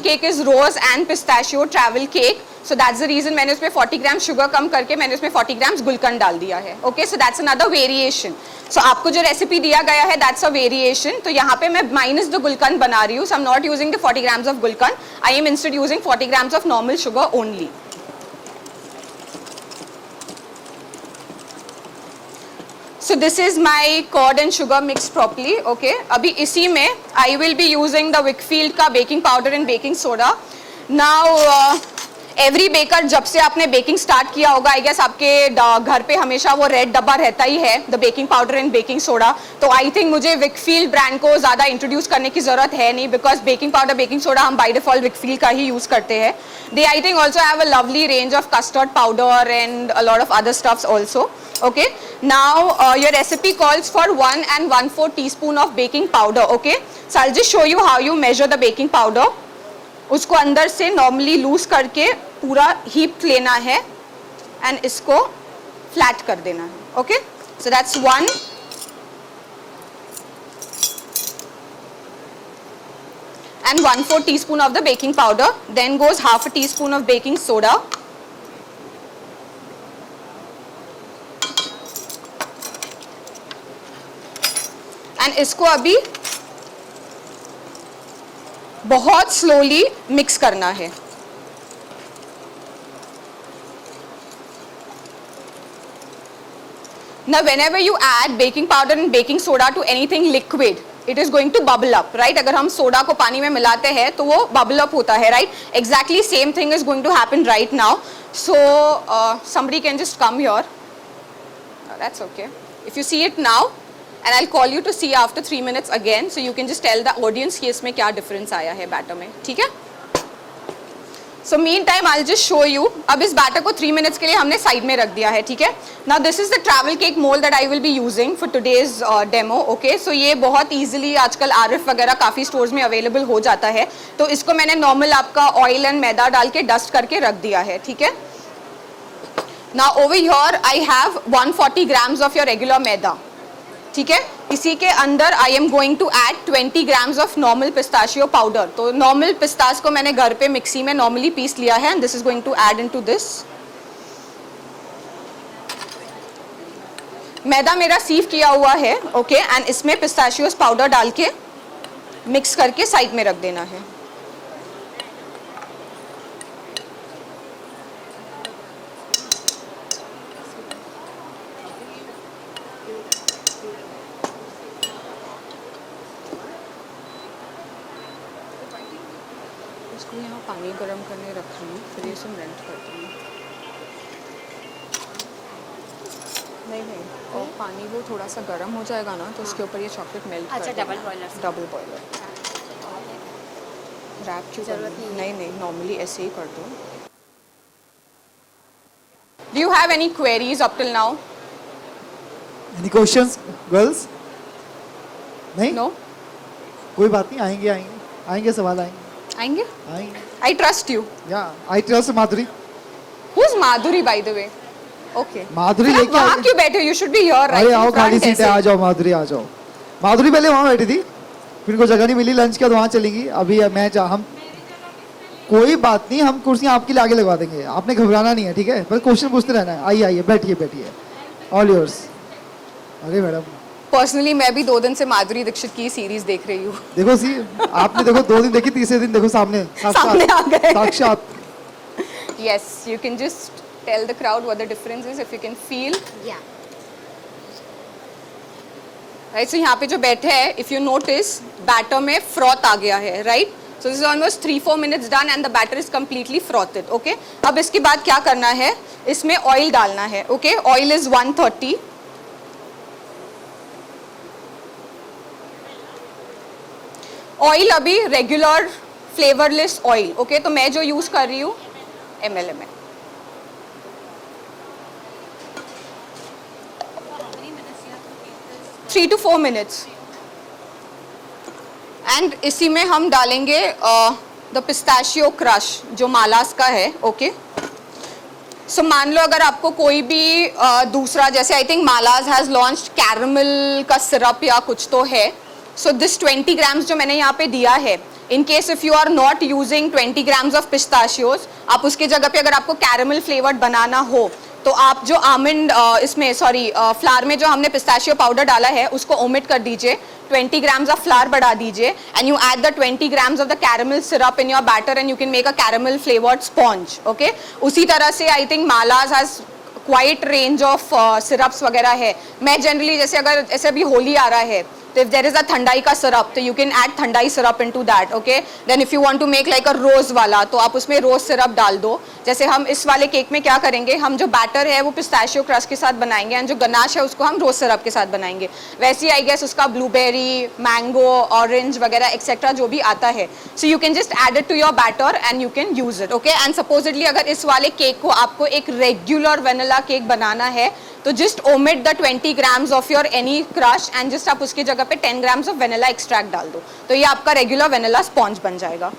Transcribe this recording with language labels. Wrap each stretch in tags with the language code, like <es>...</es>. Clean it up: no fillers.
<en>cake is rose and pistachio travel cake, so that's the reason</en> <hi>मैंने उसमें 40 gram sugar कम करके मैंने उसमें 40 ग्राम्स गुलकंद डाल दिया है.</hi> <en>Okay, so that's another variation.</en> <hi>सो आपको जो रेसिपी दिया गया है</hi> <en>That's a variation.</en> <hi>तो यहाँ पे मैं माइनस द गुलकंद बना रही हूँ.</hi> <en>So I am not using the 40 grams of gulkand, I am instead using 40 grams of normal sugar only. So this is my curd and sugar mixed properly. Okay,</en> <hi>अभी इसी में</hi> <en>I will be using the Wickfield का baking powder and baking soda.</en> <hi>Now every baker जब से आपने baking start किया होगा I guess आपके घर पे हमेशा वो रेड डब्बा रहता ही है,</hi> <en>The baking powder and baking soda.</en> <hi>तो आई थिंक मुझे विकफील्ड ब्रांड को ज़्यादा इंट्रोड्यूस करने की ज़रूरत है नहीं, because baking powder baking soda हम</hi> <en>by default</en> <hi>विकफील्ड का ही यूज़ करते हैं.</hi> <en>They I think also have a lovely range of custard powder and a lot of other stuffs also. Okay, now your recipe calls for 1 and 1/4 teaspoon of baking powder. Okay, so I'll just show you how you measure the baking powder.</en> <hi>उसको अंदर से normally loose करके पूरा heap लेना है</hi> <en>And इसको flat कर देना है. Okay, so that's 1 and 1/4 teaspoon of the baking powder. Then goes 1/2 teaspoon of baking soda.</en> <hi>And इसको अभी बहुत स्लोली मिक्स करना है.</hi> <en>Now whenever you add baking powder and baking soda to anything liquid, it is going to bubble up, right?</en> <hi>अगर हम soda को पानी में मिलाते हैं तो वो</hi> <en>bubble up</en> <hi>होता है, right?</hi> <en>Exactly same thing is going to happen right now. So somebody can just come here. That's okay. If you see it now, and I'll call you to see after 3 minutes again, so you can just tell the audience</en> <hi>कि इसमें क्या difference आया है batter में. ठीक है?</hi> <en>So meantime I'll just show you.</en> <hi>अब इस बैटर को 3 minutes के लिए हमने साइड में रख दिया है. ठीक है?</hi> <en>Now this is the travel cake mold that I will be using for today's demo. Okay?</en> <hi>So ये बहुत easily आजकल RF वगैरह काफ़ी स्टोर्स में अवेलेबल हो जाता है. तो इसको मैंने नॉर्मल आपका ऑयल एंड मैदा डाल के डस्ट करके रख दिया है. ठीक है?</hi> <en>Now over here I have 140 grams of your regular maida.</en> <hi>ठीक है, इसी के अंदर</hi> <en>I am going to add 20 grams of normal pistachio powder.</en> <hi>तो नॉर्मल पिस्ताश को मैंने घर पे मिक्सी में नॉर्मली पीस लिया है</hi> <en>And this is going to add into this.</en> <hi>मैदा मेरा सीव किया हुआ है. ओके, एंड इसमें पिस्ताशियोस पाउडर डाल के मिक्स करके साइड में रख देना है. इसको यहाँ पानी गर्म करने रखी हूँ, फिर इसे मेल्ट करती हूँ. नहीं और पानी वो थोड़ा सा गर्म हो जाएगा ना तो उसके ऊपर ये चॉकलेट मेल्ट कर. अच्छा, डबल बॉयलर रैप क्यों करना? नहीं नॉर्मली ऐसे ही कर दो.</hi> <en>Do you have any queries up till now? Any questions, girls?</en> <hi>नहीं?</hi> <en>No?</en> <hi>कोई बात नहीं, आएंगे सवाल आएंगे.</hi> <en>I trust you. Yeah, I trust</en> <hi>Madhuri.</hi> <en>Who's Madhuri by the way? Okay.</en> <hi>माधुरी आप लेके वहाँ क्यों बैठे हो?</hi> <en>You should be here right</en> <hi>अरे</hi> <en>in</en> <hi>आओ,</hi> <en>front</en> <hi>खाली सीट है, ऐसे. आ जाओ माधुरी, आ जाओ. माधुरी पहले वहाँ बैठी थी, फिर को जगह नहीं मिली लंच का, तो वहाँ चलेंगी. अभी हम कोई बात नहीं, हम कुर्सियाँ आपके लिए आगे लगवा देंगे. आपने घबराना नहीं है, ठीक है? बस क्वेश्चन पूछते रहना है. आइए बैठिए,</hi> <en>All yours.</en> <hi>अरे मैडम पर्सनली मैं भी 2 दिन से माधुरी दीक्षित की सीरीज देख रही हूँ. देखो सी, आपने देखो 2 दिन देखी, तीसरे दिन देखो सामने सामने आ गए. साक्षात.</hi> <en>Yes, you can just tell the crowd what the difference is if you can feel. Yeah.</en> <hi>Right, so यहाँ पे जो बैठे हैं,</hi> <en>if you notice,</en> <hi>batter में froth आ गया है, right?</hi> <en>So this is almost 3-4 minutes done and the batter is completely frothed, okay?</en> <hi>अब इसके बाद क्या करना है? इसमें oil डालना है, okay?</hi> <en>Oil is 130. Oil अभी regular flavorless oil, okay?</en> <hi>तो मैं जो use कर रही हूँ ml में.</hi> <en>Three to 4 minutes.</en> <hi>एंड इसी में हम डालेंगे द पिस्ताशियो क्रश जो मालास का है. ओके, सो मान लो अगर आपको कोई भी दूसरा, जैसे I think मालास has launched caramel का सिरप या कुछ तो है. सो दिस 20 ग्राम्स जो</hi> <en>मैंने यहाँ पे दिया है, in case if you are not using 20 grams of pistachios, आप उसकी जगह पे अगर आपको कैरमल फ्लेवर्ड बनाना हो तो आप जो आमंड इसमें फ्लावर में जो हमने पिस्ताशियो पाउडर डाला है उसको ओमिट कर दीजिए, 20 grams of flour बढ़ा दीजिए and you add the 20 grams of the caramel syrup in your batter and you can make a caramel flavored sponge. Okay,</en> <hi>उसी तरह से</hi> <en>I think Mala's has quite range of syrups वगैरह है.</en> <hi>मैं generally जैसे अगर ऐसे अभी होली आ रहा है तो</hi> <en>if there is a</en> <hi>ठंडाई का syrup तो you can add thandai syrup into that.</hi> <en>Okay, then if you want to make like a rose वाला तो आप उसमें rose syrup डाल दो.</en> <hi>जैसे हम इस वाले केक में क्या करेंगे, हम जो बैटर है वो पिस्ताशियो क्रश के साथ बनाएंगे एंड जो गनाश है उसको हम रोज सिरप के साथ बनाएंगे. वैसे आई गेस उसका ब्लूबेरी, मैंगो, ऑरेंज वगैरह एक्सेट्रा जो भी आता है,</hi> <en>So you can just add it to your batter and you can use it.</en> <hi>Okay, and supposedly अगर इस वाले केक को आपको एक रेगुलर वेनिला केक बनाना है तो</hi> <en>just omit the 20 grams of your any crush</en> <hi>and just आप उसकी जगह पे 10 ग्राम्स ऑफ वेनिला एक्सट्रैक्ट डाल दो, तो ये आपका रेगुलर वेनिला स्पॉन्ज बन जाएगा.</hi>